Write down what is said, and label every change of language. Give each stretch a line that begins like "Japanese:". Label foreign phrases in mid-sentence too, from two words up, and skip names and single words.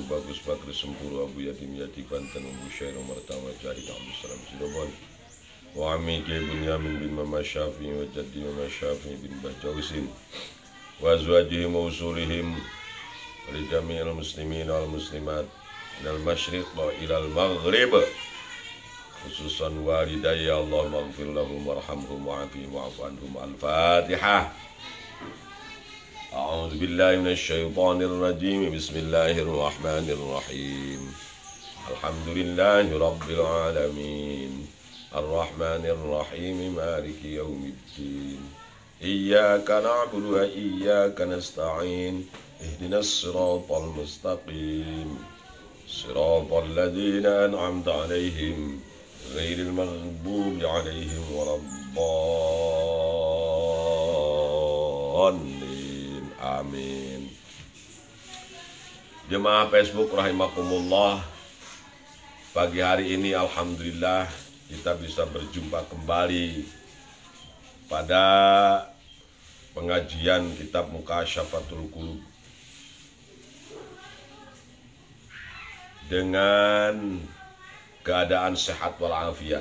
Arabic: Bagus Bakri Sempuru Abu Yatim Yati Banten Umbu Syair Umar Tama Jahid Abdul Salam Sidobon, wa Ami Ki Bunyamin bin Mama Syafi'i wa Jaddi Mama Syafi'i bin Bahjausin, wa azwajihim wa usulihim wa li jami'il muslimin wal muslimat minal masyriq wa ilal maghrib, khususan walidayya Allah maghfir lahum warhamhum wa'afihim wa'fu anhum. Al-Fatihah. أعوذ بالله من الشيطان الرجيم. بسم الله الرحمن الرحيم. الحمد لله رب العالمين. الرحمن الرحيم. مالك يوم الدين. إياك نعبد وإياك نستعين. اهدنا الصراط المستقيم. صراط الذين أنعمت عليهم غير المغضوب عليهم ولا الضالين. Amin.
Indonesian: Jemaah Facebook rahimakumullah, pagi hari ini alhamdulillah kita bisa berjumpa kembali pada pengajian kitab Mukasyafatul Qulub dengan keadaan sehat walafiat.